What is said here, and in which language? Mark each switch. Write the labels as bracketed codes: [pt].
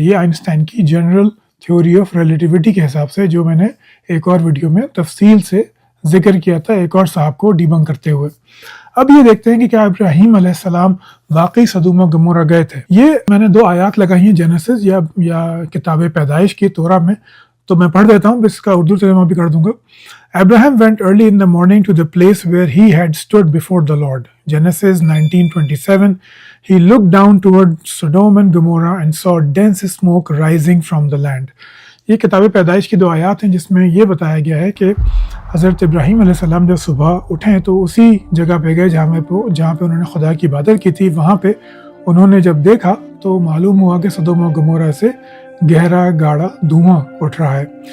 [ur] یہ آئنسٹائن کی general theory of relativity کے حساب سے, جو میں نے ایک اور ویڈیو میں تفصیل سے ذکر کیا تھا ایک اور صاحب کو ڈیبنک کرتے ہوئے. اب یہ دیکھتے ہیں کہ کیا ابراہیم علیہ السلام واقعی سدوم و گمورہ گئے تھے. یہ میں نے 2 آیات لگائی ہیں جینیسس یا کتاب پیدائش کی تورا میں, تو میں پڑھ دیتا ہوں, اس کا اردو ترجمہ بھی کر دوں گا. [en] Abraham went early in the morning to the place where he had stood before the Lord. Genesis 19:27. He looked down toward Sodom and Gomorrah and saw dense smoke rising from the land. [ur] یہ کتاب پیدائش کی 2 آیات ہیں جس میں یہ بتایا گیا ہے کہ حضرت ابراہیم علیہ السلام جب صبح اٹھیں تو اسی جگہ پہ گئے جہاں پہ انہوں نے خدا کی عبادت کی تھی. وہاں پہ انہوں نے جب دیکھا تو معلوم ہوا کہ سدوم و گمورہ سے گہرا گاڑا دھواں اٹھ رہا ہے.